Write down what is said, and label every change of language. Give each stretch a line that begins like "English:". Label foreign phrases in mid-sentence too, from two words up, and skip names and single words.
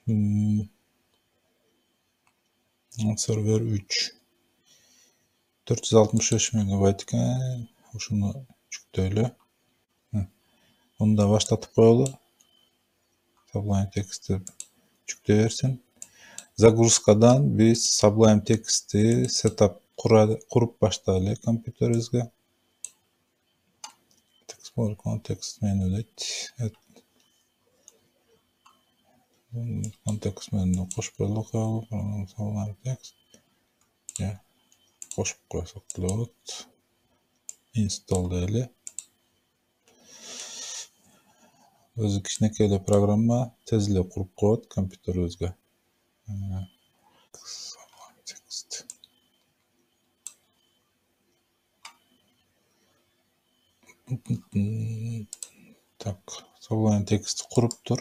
Kyrgyz: Сервер 3 465 мегабайт экен. Ушуну жүктөйлү. Мында баштатып коелу. Sublime Text'ти жүктөй берсин. Загрузкадан биз Sublime Text'ти setup куруп баштайлы компьютерибизге.
English: Export context menu дейт. Context menu
Kyrgyz: кошуп коелу. Sublime Text. Кошуп койсок болот. Install дейли. Өзү кичинекей эле программа тез эле куруп коет компьютерибизге. Так, Sublime Text куруптур.